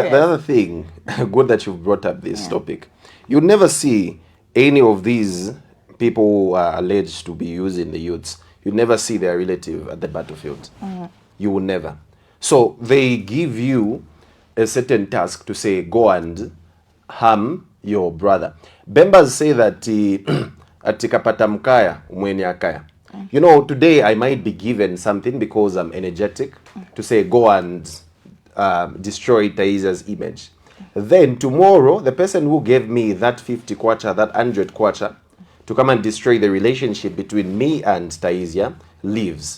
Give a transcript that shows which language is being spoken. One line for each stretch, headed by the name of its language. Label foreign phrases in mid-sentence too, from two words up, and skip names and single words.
English: And the other thing, good that you've brought up this topic, you'd never see any of these people who are alleged to be using the youths, you never see their relative at the battlefield. You will never. So they give you a certain task to say, go and harm your brother. Bembas say that
Bemba: atikapata mkaya umweni akaya.
English: Today I might be given something because I'm energetic to say, go and destroy Taiza's image. Then tomorrow, the person who gave me that 50 kwacha, that 100 kwacha, to come and destroy the relationship between me and Taisia leaves.